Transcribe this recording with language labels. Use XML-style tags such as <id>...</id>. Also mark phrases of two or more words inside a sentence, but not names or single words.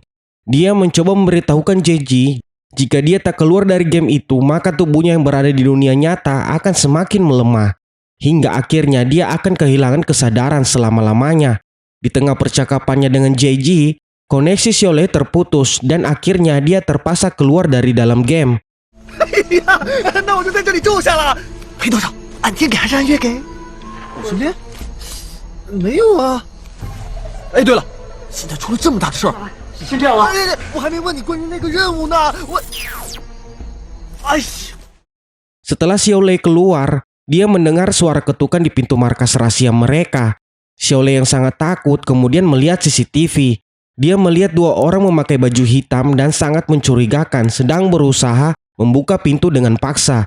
<id>Dia mencoba memberitahukan Jeji jika dia tak keluar dari game itu, maka tubuhnya yang berada di dunia nyata akan semakin melemah. Hingga akhirnya dia akan kehilangan kesadaran selama-lamanya. Di tengah percakapannya dengan Jeji, koneksi Xiaolei terputus dan akhirnya dia terpaksa keluar dari dalam game.</id> <zh>哎呀，那我就在这里住下了。赔多少？按天给还是按月给？什么呀？没有啊。哎，对了，现在出了这么大的事儿，先这样了。哎，我还没问你关于那个任务呢。我，哎呀！</zh> <id>Setelah Xiaolei keluar, dia mendengar suara ketukan di pintu markas rahasia mereka. Xiaolei yang sangat takut kemudian melihat CCTV. Dia melihat dua orang memakai baju hitam dan sangat mencurigakan sedang berusaha membuka pintu dengan paksa.</id>